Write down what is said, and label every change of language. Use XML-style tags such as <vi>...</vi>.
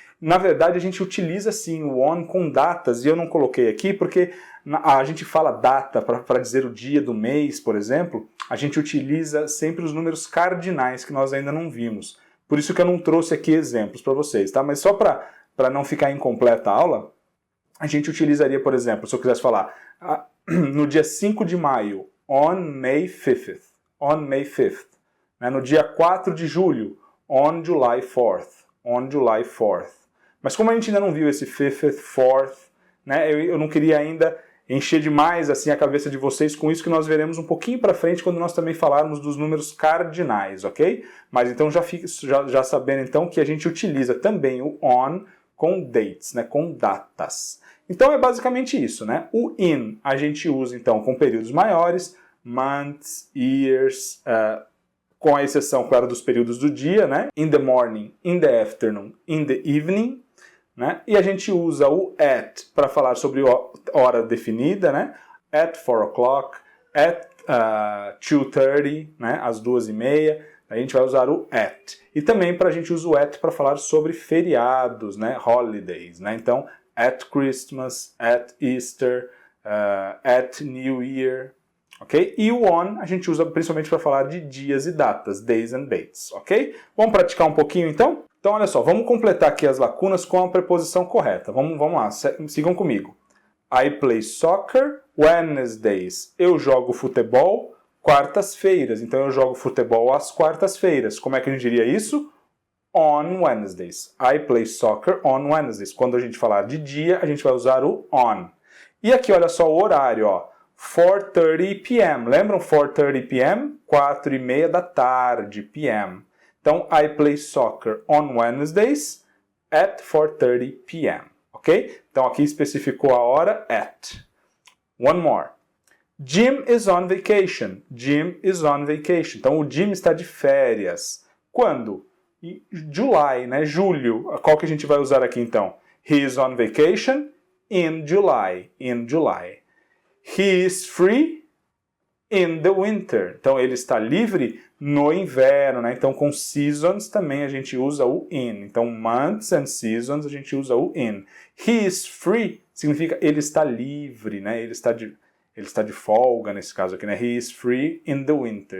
<pt>Na verdade, a gente utiliza sim o on com datas, e eu não coloquei aqui porque a gente fala data para dizer o dia do mês, por exemplo, a gente utiliza sempre os números cardinais que nós ainda não vimos. Por isso que eu não trouxe aqui exemplos para vocês, tá? Mas só para não ficar incompleta a aula, a gente utilizaria, por exemplo, se eu quisesse falar no dia 5 de maio,</pt> <en>on May 5th, on May 5th.</en> <pt>Né? No dia 4 de julho,</pt> <en>on July 4th, on July 4th.</en> <pt>Mas como a gente ainda não viu esse 5th, 4th, né, eu não queria ainda encher demais assim a cabeça de vocês com isso que nós veremos um pouquinho para frente quando nós também falarmos dos números cardinais, ok? Mas então já sabendo então que a gente utiliza também o on com dates, né, com datas. Então é basicamente isso, né? O in a gente usa então com períodos maiores, months, years, com a exceção, claro, dos períodos do dia, né?</pt> <en>In the morning, in the afternoon, in the evening.</en> <pt>Né? E a gente usa o at para falar sobre hora definida, né?</pt> <en>At 4 o'clock, at 2:30, né?</en> <pt>Às 2:30, a gente vai usar o at. E também a gente usa o at para falar sobre feriados, né?</pt> <en>Holidays, né? Então, at Christmas, at Easter, at New Year, ok?</en> <pt>E o on a gente usa principalmente para falar de dias e datas,</pt> <en>days and dates,</en> <pt>ok? Vamos praticar um pouquinho então? Então, olha só, vamos completar aqui as lacunas com a preposição correta. Vamos lá, sigam comigo.</pt> <en>I play soccer Wednesdays.</en> <pt>Eu jogo futebol quartas-feiras. Então, eu jogo futebol às quartas-feiras. Como é que a gente diria isso?</pt> <en>On Wednesdays. I play soccer on Wednesdays.</en> <pt>Quando a gente falar de dia, a gente vai usar o on. E aqui, olha só o horário, ó. 4:30 p.m. Lembram 4:30 p.m.? 4:30 da tarde, p.m.</pt> <en>Então, I play soccer on Wednesdays at 4:30 p.m. Ok?</en> <pt>Então, aqui especificou a hora at.</pt> <en>One more. Jim is on vacation. Jim is on vacation.</en> <pt>Então, o Jim está de férias. Quando? July, né? Julho. Qual que a gente vai usar aqui, então?</pt> <en>He is on vacation in July. In July. He is free in the winter.</en> <pt>Então, ele está livre no inverno, né? Então, com seasons também a gente usa o in. Então,</pt> <en>months and seasons</en> <pt>a gente usa o in.</pt> <en>He is free</en> <pt>significa ele está livre, né? Ele está de folga, nesse caso aqui, né?</pt> <en>He is free in the winter.</en>